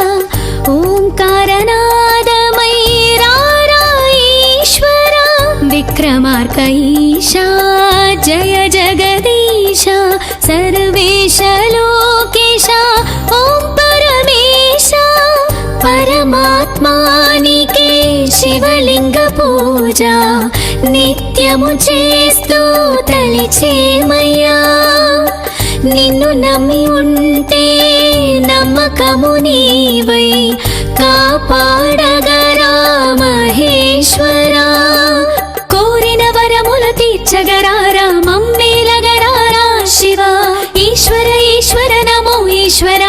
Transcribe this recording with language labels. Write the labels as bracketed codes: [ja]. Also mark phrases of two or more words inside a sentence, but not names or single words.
[sa] ओंकारनादमय रारा ईश्वरा विक्रमार्कईशा जय जगदीश सर्वेश लोकेश ओं परमेश [te] పరమాత్మునికే శివలింగ పూజ నిత్యము చేస్తూ తలిచేమయ్యా నిన్ను నమ్మి ఉంటే నమ్మకము నీవై కాపాడగరా మహేశ్వరా కోరిన వరములు తీర్చగరారా మమ్మేలగరారా శివ ఈశ్వర ఈశ్వర నమో ఈశ్వర